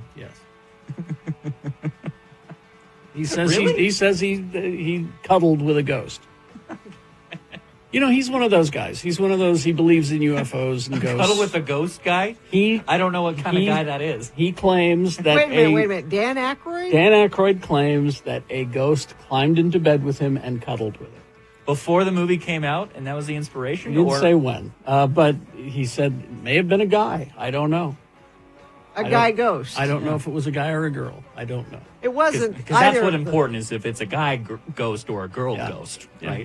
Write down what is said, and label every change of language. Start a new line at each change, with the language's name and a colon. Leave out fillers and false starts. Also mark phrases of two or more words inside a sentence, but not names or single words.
English: Yes. He says Really? he says he cuddled with a ghost. He's one of those guys. He's one of those. He believes in UFOs and ghosts. Cuddle with a ghost guy? I don't know what kind of guy that is. He claims that Wait a minute. Dan Aykroyd? Dan Aykroyd claims that a ghost climbed into bed with him and cuddled with him. Before the movie came out, and that was the inspiration? He didn't say when, but he said it may have been a guy. I don't know. A guy ghost. I don't know if it was a guy or a girl. I don't know. It wasn't. Because that's what important is, if it's a guy ghost or a girl ghost, right?